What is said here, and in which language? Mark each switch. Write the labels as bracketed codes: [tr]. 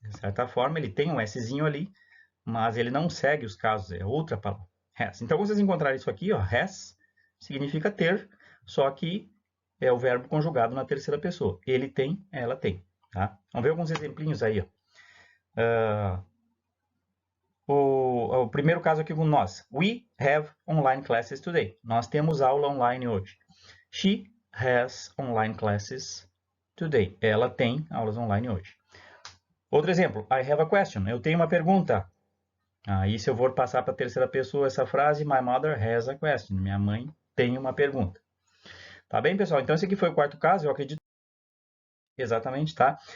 [pt] De certa forma, ele tem um Szinho ali, mas ele não segue os casos, é outra palavra, has. Então, vocês encontrarem isso aqui, ó, has, significa ter, só que é o verbo conjugado na terceira pessoa. Ele tem, ela tem. Tá? Vamos ver alguns exemplinhos aí. Ó. O primeiro caso aqui com nós. [en] We have online classes today. [pt] Nós temos aula online hoje. [en] She has online classes today. [pt] Ela tem aulas online hoje. Outro exemplo. [en] I have a question. [pt] Eu tenho uma pergunta. Aí, se eu for passar para a terceira pessoa essa frase, [en] my mother has a question. [pt] Minha mãe tem uma pergunta. Tá bem, pessoal? Então, esse aqui foi o quarto caso. Eu acredito. Exatamente, tá?